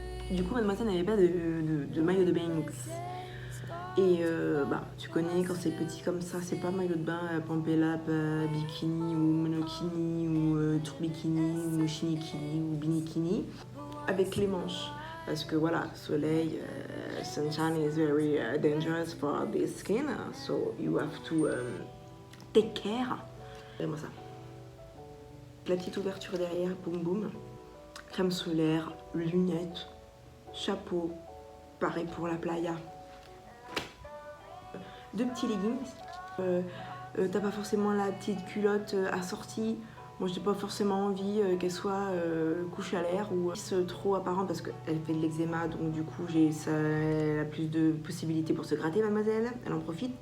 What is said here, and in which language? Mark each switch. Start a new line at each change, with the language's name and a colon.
French: Du coup mademoiselle n'avait pas de maillot de bain. Et tu connais quand c'est petit comme ça, c'est pas maillot de bain, pampelap, bikini ou monokini ou tourbikini ou shinikini ou binikini. Avec les manches. Parce que voilà, soleil,
English: sunshine is very dangerous for the skin, so you have to take care.
French: Regardez-moi ça. La petite ouverture derrière, boum boum. Crème solaire, lunettes, chapeau, pareil pour la playa. Deux petits leggings. T'as pas forcément la petite culotte assortie. Moi, j'ai pas forcément envie qu'elle soit couche à l'air ou trop apparente parce qu'elle fait de l'eczéma, donc du coup, elle a plus de possibilités pour se gratter, mademoiselle. Elle en profite.